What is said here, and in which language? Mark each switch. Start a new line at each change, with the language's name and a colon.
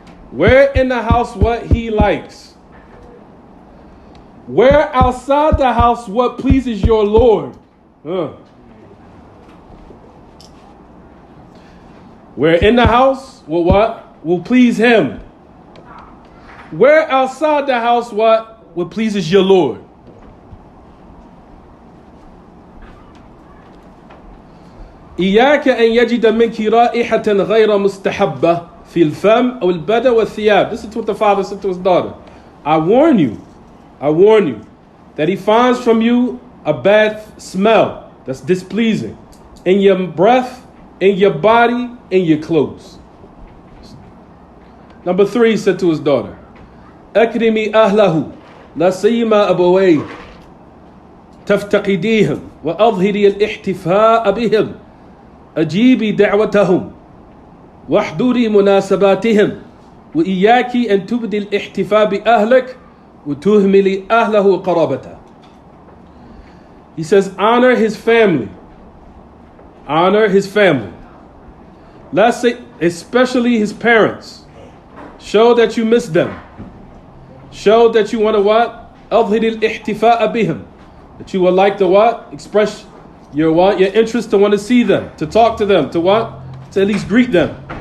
English: Wear in the house what he likes. Wear outside the house what pleases your Lord. Wear in the house what will please him. Wear outside the house what pleases your Lord.
Arabic: إياك أن يجد منك رائحة غير مستحبة في الفم أو البدن والثياب.
English: This is what the father said to his daughter. I warn you that he finds from you a bad smell that's displeasing in your breath, in your body, in your clothes. Number 3, he said to his daughter,
Arabic: أكرمي أهله لا سيما أبويه تفتقديهم وأظهري الاحتفاء بهم أجيبي دعوتهم واحضري مناسباتهم وإياك أن تبدي الاحتفاء بأهلك وتهملي أهله قرابته.
English: He says, honor his family. Honor his family. Let's say, especially his parents. Show that you miss them. Show that you want to what?
Arabic: أظهر الاحتفاء بهم.
English: That you would like to what? Express your what? Your interest to want to see them, to talk to them, to what? To at least greet them.